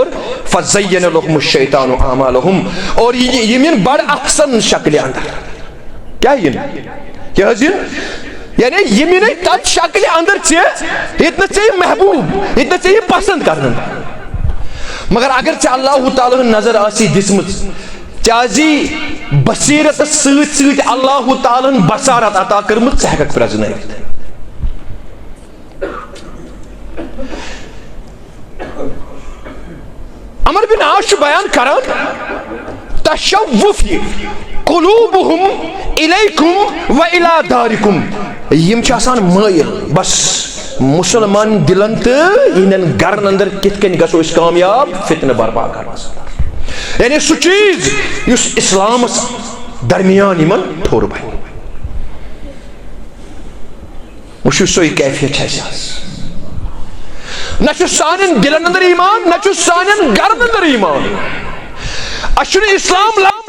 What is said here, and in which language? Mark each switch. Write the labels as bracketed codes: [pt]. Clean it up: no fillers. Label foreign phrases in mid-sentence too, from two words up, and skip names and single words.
[ar] فزین لهم الشیطان اعمالهم [ks] اور یِم یِن بڑٕ احسن شکلہِ اندر کیٛاہ یِن کیٛاہ حظ یِن یعنی یِم یِنَے تتھ شکلہِ اندر ییٚتہِ ژےٚ یہِ محبوٗب ییٚتہِ ژےٚ یہِ پسنٛد کرنہٕ مگر اگر ژےٚ اللہ تعالیٰ ہن نظر آسی دِژمٕژ ژےٚ آسی بصیرتس سۭتۍ سۭتۍ اللہ تعالیٰ ہن بصارت عطا کٔرمٕژ ژٕ ہٮ۪ککھ پرٛزنٲوِتھ عمر بن عاص چھُ بیان کران [ar] تشوف قلوبهم الیکم و الی دارکم [ks] یم چھِ آسان مٲیل بس مسلمان دلن تہٕ یِہنٛدٮ۪ن گرن اندر کِتھ کٔنۍ گژھو أسۍ کامیاب فتنہٕ برپا کرنس یعنی سُہ چیٖز یُس اسلامس درمیان یِمن ٹھوٚر بنہِ وٕچھِو سۄے کیفیت چھِ اَسہِ آز نہ چھُ سانٮ۪ن دلن اندر ایمان نہ چھُ سانٮ۪ن گرن اندر ایمان اَسہِ چھُنہٕ اسلام